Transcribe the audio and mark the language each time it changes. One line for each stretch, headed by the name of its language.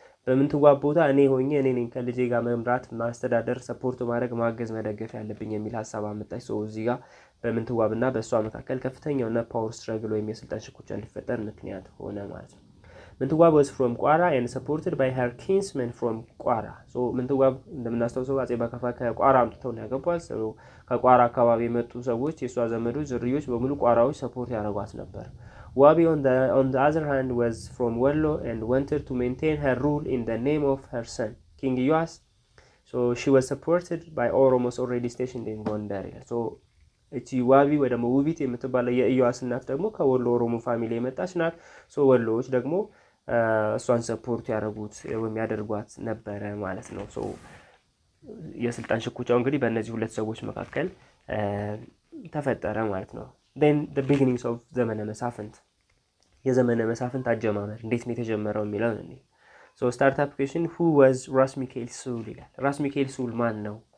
Amharic: በምንትዋብ ቦታ እኔ ሆኜ እኔ ነኝ ከልጄ ጋር መምራት ማስተዳደር ሰፖርት ማድረግ ማገዝ መደገፍ ያለብኝ የሚል ሐሳብ አመጣች። ሶ እዚህ ጋር በምንትዋብና በእሷ መካከል ከፍተኛውና ፓወር ስትራግል ወይም የስልጣን ሽኩቻ እንዲፈጠር ምክንያት ሆነ ማለት ነው። ምንትዋብ was from ቋራ and supported by her kinsmen from ቋራ። ሶ ምንትዋብ እንደምናስተውሰው አጼ በከፋ ከቋራ አምጥተው ነው ያገቧት።
English: ከቋራ አካባቢ የመጡ ሰዎች የሷ ዘመዶች ዝርዮች በሙሉ ቋራዎች ሰፖርት ያደርጓት ነበር። Wabi on the other hand was from Wallo and wanted to maintain her rule in the name of her son King Iyas. So she was supported by Oromos already stationed in Gondar.
Amharic: So እቺ ዋቢ ወይ ደግሞ ውቢት የምትባለው የኢያስ እናት ደግሞ ከወሎ ኦሮሞ ፋሚሊ የመጣች ናት። ሶ ወሎዎች ደግሞ እሷን ሰፖርት ያደርጉት ወይም ያደርጓት ነበረ ማለት ነው። ሶ የስልጣን ሽኩቻው እንግዲህ በእነዚህ ሁለት ሰዎች መካከል ተፈጠረ ማለት ነው። then the beginnings of ዘመነ መሳፍንት የዘመነ መሳፍንት አጀማመር እንዴት ነው የተጀመረው የሚለው ነው። so start up question who was ራስ ሚካኤል ሱል ይላል። ራስ ሚካኤል ሱል ማን ነው?